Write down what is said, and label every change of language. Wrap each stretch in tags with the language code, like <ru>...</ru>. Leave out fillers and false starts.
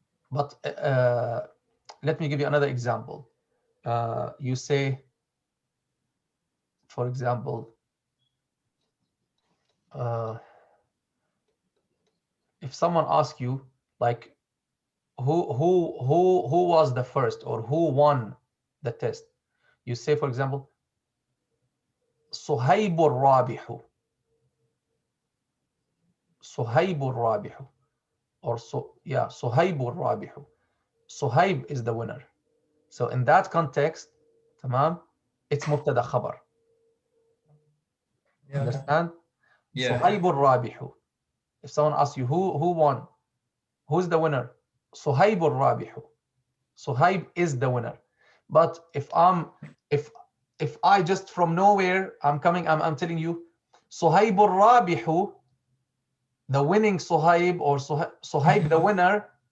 <en>But let me give you another example. You say, for example, if someone asks you, like, who was the first, or who won the test, you say, for example,</en> <ar>صهيب الرابح. صهيب الرابح. Or صهيب الرابح.</ar> <en>Suhaib is the winner. So in that context, tamam, it's mubtada khabar. Yeah, Understand? Yeah.</en> <ar>Suhaib al-rabihu.</ar> <en>If someone asks you who won, who's the winner?</en> <ar>Suhaib al-rabihu.</ar> <en>Suhaib is the winner. But if I just from nowhere, I'm telling you,</en> <ar>Suhaib al-rabihu,</ar> <en>the winning Suhaib, or Suhaib the winner,</en>